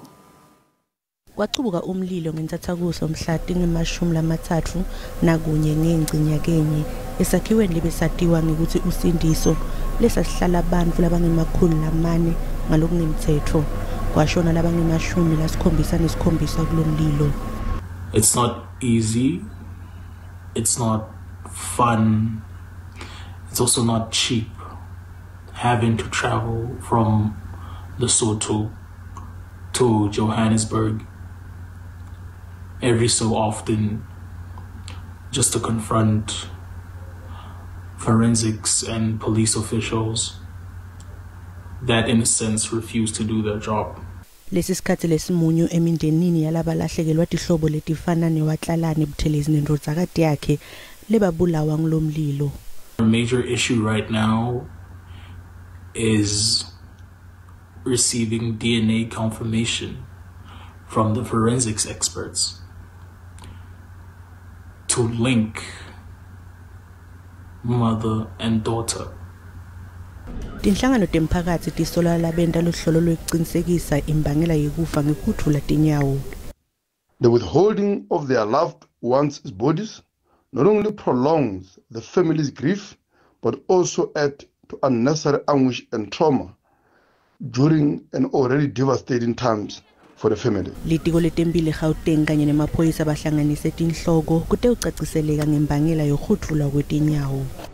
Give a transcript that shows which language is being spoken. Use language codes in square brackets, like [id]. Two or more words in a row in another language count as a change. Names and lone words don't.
[ss] Kwachubuka umlilo ngentsathakuso mhla tingemashumi nakunye ngengci nyakenye esakhiweni lebesatiwa ngekuthi usindiso lesasihlala abantu labangemakhulu ngalokungemthetho. Kwashona labangemashumi nesikhombisa kulomlilo. [en] It's not easy. It's not fun. It's also not cheap having to travel from Lesotho to Johannesburg every so often just to confront forensics and police officials that in a sense refuse to do their job. [ss] Lesi sikhathi lesimunyu emindenini yalabalahlekelwa tihlobo letifana newatlalane Buthelezi nendodzakade yakhe lebabulawa ngilomlilo. [en] A major issue right now is receiving DNA confirmation from the forensics experts to link mother and daughter. [ss] Tinhlangano temphakathi tisola labenda luhlolo lwekuqinisekisa imbangela yekufa ngekhuthula tinyawo. [en] The withholding of their loved ones' bodies not only prolongs the family's grief but also add to unnecessary anguish and trauma during an already devastating times for the family. [ss] Litiko letempile Gauteng kanye nemaphoyisa bahlanganise tinhloko kute ucaciseleka ngembangela yokhuthula kwetinyawo.